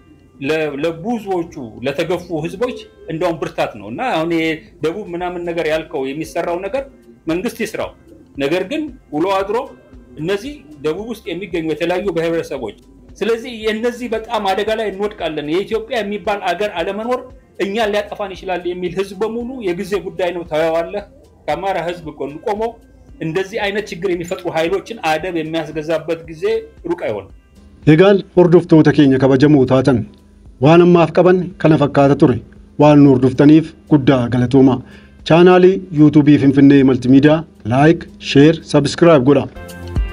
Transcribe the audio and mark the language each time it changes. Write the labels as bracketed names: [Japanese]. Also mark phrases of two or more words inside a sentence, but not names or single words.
[Amharic] ለብዙዎቹ ለተገፉ ህዝቦች እንደውም ብርታት ነውና አሁን ደቡብ ምናምን ነገር ያልከው የሚሰራው ነገር መንግስት ይስራው። ነገር ግን ውሎ አድሮ እነዚህ ደቡብ ውስጥ የሚገኙ የተለያዩ ብሔረሰቦች ስለዚህ የነዚህ በጣም አደጋ ላይ እንወድቃለን የኢትዮጵያ የሚባል አገር አለመኖር እኛ ሊያጠፋን ይችላል የሚል ህዝብ በሙሉ የጊዜ ጉዳይ ነው ታያዋለህ። ከአማራ ህዝብ ጎን ቆሞ እንደዚህ አይነት ችግር የሚፈጥሩ ኃይሎችን አደብ የሚያስገዛበት ጊዜ ሩቅ አይሆንም። [Oromo] Egaan hordoftoota keenya kabajamoo taatan waan ammaaf qaban kana fakkaata ture waan hordoftaniif guddaa galatooma. Chaanaalii YouTube Finfinnee Multimedia [English] like, share, subscribe [Oromo] godha.